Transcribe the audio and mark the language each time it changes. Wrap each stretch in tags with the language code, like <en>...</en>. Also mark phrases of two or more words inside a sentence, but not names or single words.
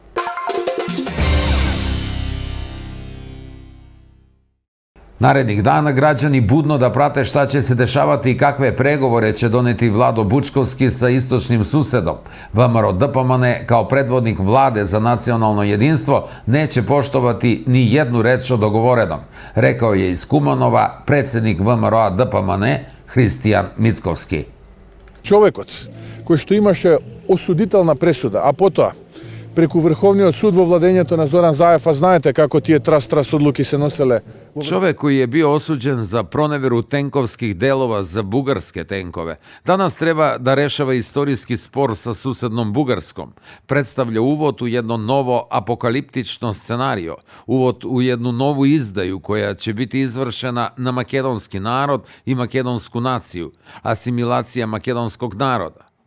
<sr>Narednih dana građani budno da prate šta će se dešavati i kakve pregovore će doneti Vlado Bučkovski sa istočnim susedom. VMRO DPMN kao predvodnik vlade za nacionalno jedinstvo neće poštovati ni jednu reč od dogovorenog, rekao je iz Kumanova predsednik VMRO DPMN Hristijan Mickovski.</sr> <mk>Човекот кој што имаше осудителна пресуда, а потоа преку Врховниот суд во владењето на Зоран Заев, а знаете како тие трас одлуки се носеле.</mk> <sr>Čovek koji je bio osuđen za proneveru tenkovskih delova za bugarske tenkove, danas treba da rešava istorijski spor sa susednom Bugarskom. Predstavlja uvod u jedno novo apokaliptično scenario, uvod u jednu novu izdaju koja će biti izvršena na makedonski narod i makedonsku naciju, asimilacija makedonskog naroda.</sr>